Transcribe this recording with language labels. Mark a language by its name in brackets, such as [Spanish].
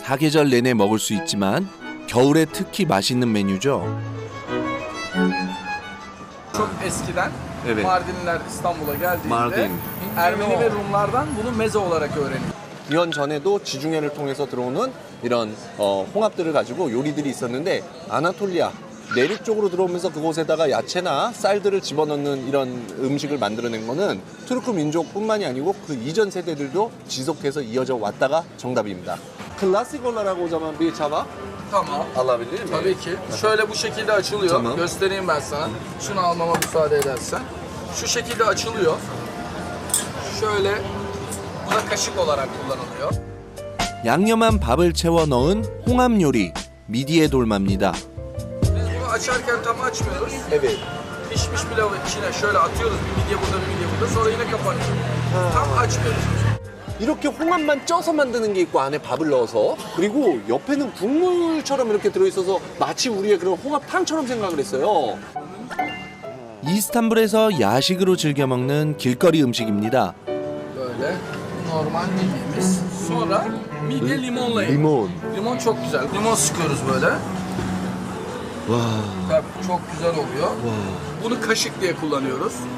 [Korean] 사계절 내내 먹을 수 있지만 겨울에 특히 맛있는 메뉴죠. [Turkish] Çok eskiden Evet. Mardinliler İstanbul'a geldiğinde Mardin. Ermeni ve Rumlardan bunu meze olarak öğreniyor. [Korean] 기원 전에도 지중해를 통해서 들어오는 이런 홍합들을 가지고 요리들이 있었는데 아나톨리아 내륙 쪽으로 들어오면서 그곳에다가 야채나 쌀들을 집어넣는 이런 음식을 만들어낸 거는 투르크 민족뿐만이 아니고 그 이전 세대들도 지속해서 이어져 왔다가 정답입니다. [Turkish] Klasik olarak o zaman bir tabak Tamam. alabilir miyim? Tabii ki. Şöyle bu şekilde açılıyor. Tamam. Göstereyim ben sana. Şunu almama müsaade edersen. Şu şekilde açılıyor. Şöyle bu da kaşık olarak kullanılıyor. [Korean] 양념한 밥을 채워 넣은 홍합 요리 미디에 돌마입니다. [Turkish] Biz bunu açarken tam açmıyoruz. Evet. Pişmiş pilavı içine şöyle atıyoruz. Bir midye burada, bir midye burada. Sonra yine kapanıyor. Tam açmıyoruz. [Korean] 이렇게 홍합만 쪄서 만드는 게 있고 안에 밥을 넣어서 그리고 옆에는 국물처럼 이렇게 들어있어서 마치 우리의 그런 홍합탕처럼 생각을 했어요. 이스탄불에서 야식으로 즐겨 먹는 길거리 음식입니다. [Turkish] Böyle normal midyemiz. Sonra midye limonla 리몬. Limon çok güzel. Limon sıkıyoruz böyle. Tabii çok güzel oluyor. Bunu kaşık diye kullanıyoruz.